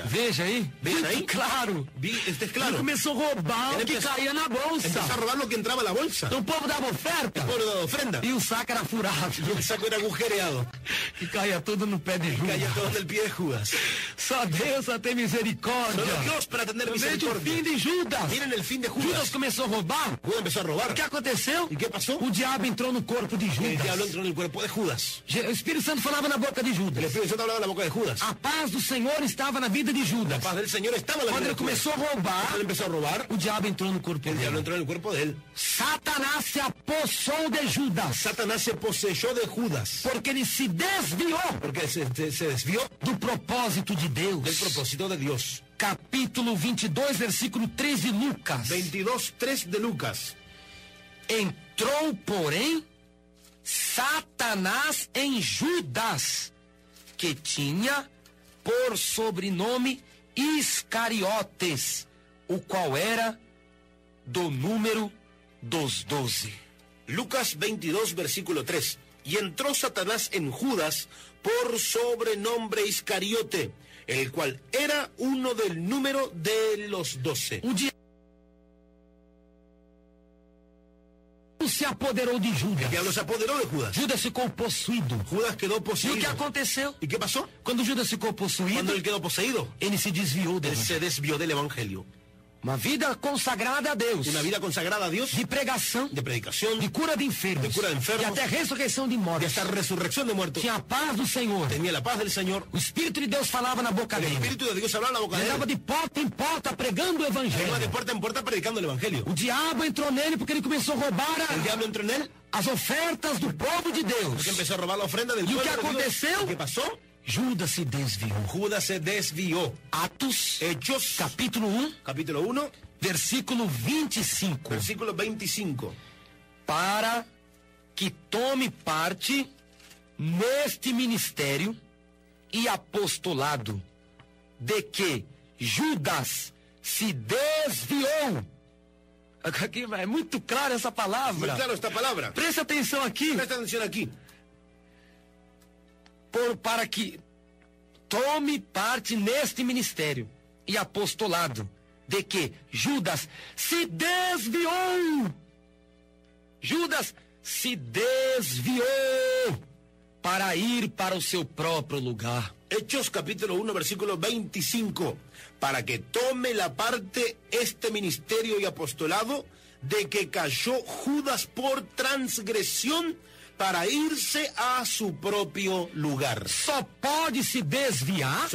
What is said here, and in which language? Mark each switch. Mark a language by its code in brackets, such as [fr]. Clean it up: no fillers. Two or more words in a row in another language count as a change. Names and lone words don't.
[pt] Veja aí. Veja aí. Claro. [es] Este es [pt] Ele [es] claro. [pt] começou a roubar Ele o que empezou- caía na bolsa. [es] Empezó a robar lo que entraba a la bolsa. [pt] Então o povo dava oferta [es] Por la ofrenda. [pt] e o saco era furado. [es] Y el saco era agujereado. [pt] E caía tudo no pé de Judas. [es] Caía todo en el pie de Judas. [pt] Só Deus para ter misericórdia. [es] Solo Dios para tener [pt] Veja o [es] misericordia. [pt] fim de Judas. [es] Miren el fin de Judas [pt] Judas. começou a roubar. [es] Judas empezó a robar. [pt] O que aconteceu? [es] ¿Y qué pasó? [pt] O diabo entrou no corpo de [es] El diablo [pt] Judas. [es] entró en el cuerpo de Judas. [pt] O Espírito Santo falava na boca de [es] El [pt] Judas. [es] Espíritu Santo hablaba en la boca de Judas. [pt] A paz do Senhor estava na vida de [es] La [pt] Judas. [es] paz del Señor estaba en la [pt] Quando [es] vida [pt] ele [es] de Judas. [pt] começou a roubar, [es] Cuando él empezó a robar, [pt] o diabo entrou no corpo [es] el diablo [pt] dele. [es] entró en el cuerpo de él. [pt] Satanás se apossou de Judas. [es] Satanás se poseyó de Judas. [pt] Porque ele se desviou [es] Porque se desvió [pt] do propósito de Deus. [es] del propósito de Dios. [pt] Capítulo 22, versículo 3 de Lucas. [es] 22:3 de Lucas. [pt] Entrou, porém, Satanás em Judas, que tinha por sobrenome Iscariotes, o qual era do número dos 12. [es] Lucas 22, versículo 3. Y entró Satanás en Judas por sobrenombre Iscariote, el cual era uno del número de los 12. [pt] O diabo se apoderou de [es] El [pt] Judas. [es] diablo se apoderó de Judas. [pt] Judas ficou possuído. [es] Judas quedó [pt] E o que [es] poseído. [pt] aconteceu? [es] ¿Y qué pasó? [pt] Quando Judas ficou [es] Cuando [pt] possuído, [es] él quedó poseído, [pt] ele se desviou [es] él [pt] dele. [es] se desvió del evangelio. [pt] Uma vida consagrada a Deus, [es] Una vida consagrada a Dios, [pt] de pregação, [es] de predicación, [pt] de cura de enfermos, [es] de cura de enfermos, [pt] e até ressurreição de [es] de [pt] mortos. [es] esta resurrección de muertos. [pt] Tinha a paz do Senhor. [es] Tenía la paz del Señor. [pt] O Espírito de Deus falava na boca [es] El [pt] dele. [es] Espíritu de Dios hablaba en la boca [pt] Ele [es] de [pt] andava [es] él. [pt] de porta em porta pregando o [es] Iba de [pt] evangelho. [es] puerta en puerta predicando el evangelio. [pt] O diabo entrou nele porque ele começou a roubar [es] El diablo entró en él [pt] as ofertas do povo de Deus. [es] porque empezó a robar la ofrenda del ¿Y pueblo qué de Dios. [pt] aconteceu? [es] ¿Y qué pasó? [pt] Judas se desviou. [es] Judas se desvió. [pt] Atos, [es] Hechos, [pt] capítulo 1, [es] capítulo 1, [pt] versículo 25. [es] versículo 25. [pt] Para que tome parte neste ministério e apostolado, de que Judas se desviou. Aqui é muito clara essa [es] Muy [pt] palavra. [es] claro esta palabra. [pt] Preste atenção aqui. [es] Presta atención aquí. [pt] Para que tome parte neste ministério e apostolado, de que Judas se desviou. Judas se desviou para ir para o seu próprio lugar. [es] Hechos capítulo 1, versículo 25. Para que tome la parte este ministerio y apostolado de que cayó Judas por transgresión para irse a su propio lugar. [pt] Só pode se desviar